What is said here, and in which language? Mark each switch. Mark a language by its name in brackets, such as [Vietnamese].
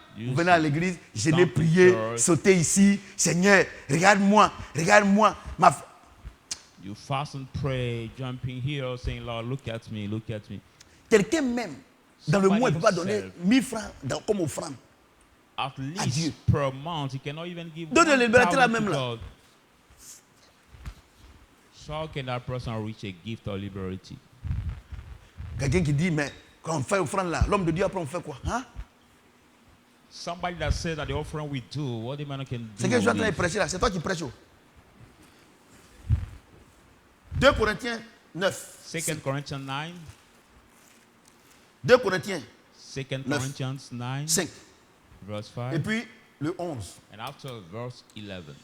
[French] Vous venez à l'église, je l'ai prié, sauté ici. Seigneur, regarde-moi, regarde-moi. [English] You fast and pray, jumping here, saying, Lord, look at me, look at me. [French] Quelqu'un même, dans le mois, il ne peut pas donner 1000 francs comme offrande. [English] At least per month, he cannot even give. [French] Donne la liberté là même là. [English] So how can that person reach a gift of liberty? [French] Quelqu'un qui dit, mais quand on fait offrande là, l'homme de Dieu après on fait quoi? Hein? [English] Somebody that says that the offering we do, what the man can do. [French] C'est que je suis en train de prêcher là, c'est toi qui prêches. 2 Corinthiens 9. [English] 2 Corinthians 9. [French] 2 Corinthiens [English] 2 Corinthians 9. 5. Verse 5. [French] Et puis le 11. [English] And after verse 11.